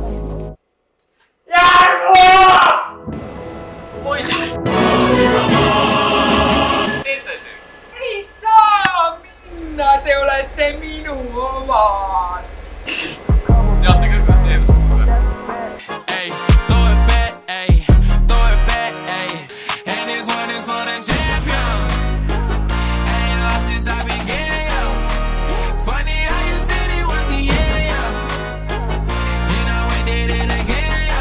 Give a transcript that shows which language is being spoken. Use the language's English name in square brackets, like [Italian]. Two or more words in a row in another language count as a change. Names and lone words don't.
[Estonian] Te olete minu omad. Teate ka, kas needus on kohe? [English] Hey, throw it back, hey, and this one is for the champion. Ain't lost since I began, yo. Funny how you said it was the end, yo. Then I went did it again, yo.